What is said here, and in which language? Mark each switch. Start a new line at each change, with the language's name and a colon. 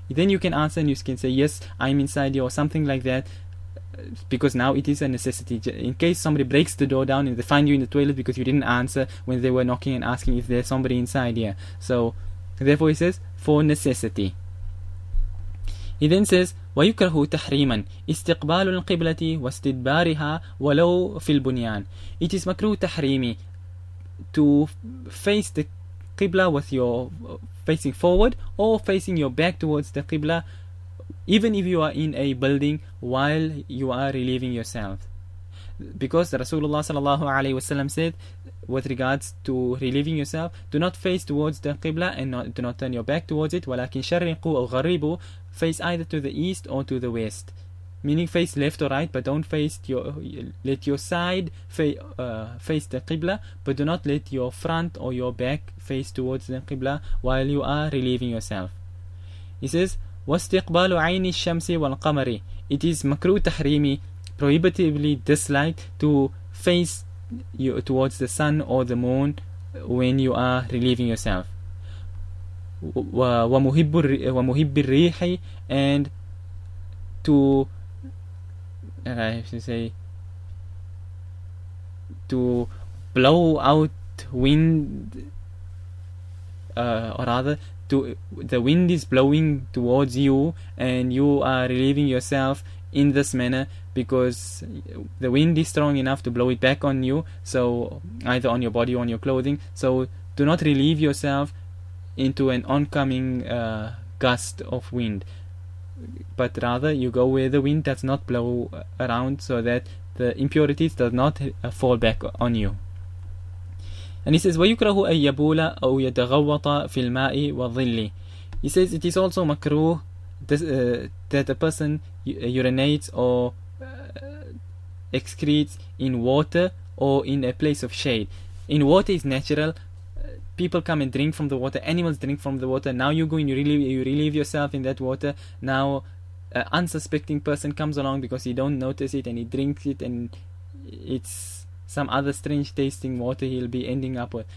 English: Then you can answer and you can say, yes, I'm inside here, or something like that, because now it is a necessity. In case somebody breaks the door down and they find you in the toilet because you didn't answer when they were knocking and asking if there's somebody inside here. So therefore he says for necessity. He then says
Arabic: ويكره تحريما استقبال القبلة واستدبارها ولو في البنيان.
English: It is makruh tahrimi to face the qibla with your facing forward or facing your back towards the qibla, even if you are in a building while you are relieving yourself. Because Rasulullah sallallahu alaihi wasallam said, with regards to relieving yourself, do not face towards the qibla and do not turn your back towards it.
Arabic: ولكن شرقوا أو غربوا,
English: face either to the east or to the west, meaning face left or right, but don't face let your side face the qibla, but do not let your front or your back face towards the qibla while you are relieving yourself. He says
Arabic: واستقبال عين الشمس والقمر.
English: It is makruh tahrimi, prohibitively disliked, to face you towards the sun or the moon when you are relieving yourself.
Arabic: ومهب الريح,
English: and to I should say to blow out wind, or rather the wind is blowing towards you and you are relieving yourself in this manner, because the wind is strong enough to blow it back on you, so either on your body or on your clothing. So do not relieve yourself into an oncoming gust of wind, but rather you go where the wind does not blow around, so that the impurities does not fall back on you. And he says
Arabic: وَيُكْرَهُ أَن يَبُولَ أَوْ يَتَغَوَّطَ فِي الْمَاءِ وَالظِّلِّ.
English: He says it is also makruh that a person urinates or excretes in water or in a place of shade. In water is natural. People come and drink from the water. Animals drink from the water. Now you go and you relieve yourself in that water. Now an unsuspecting person comes along because he don't notice it and he drinks it, and it's some other strange tasting water he'll be ending up with.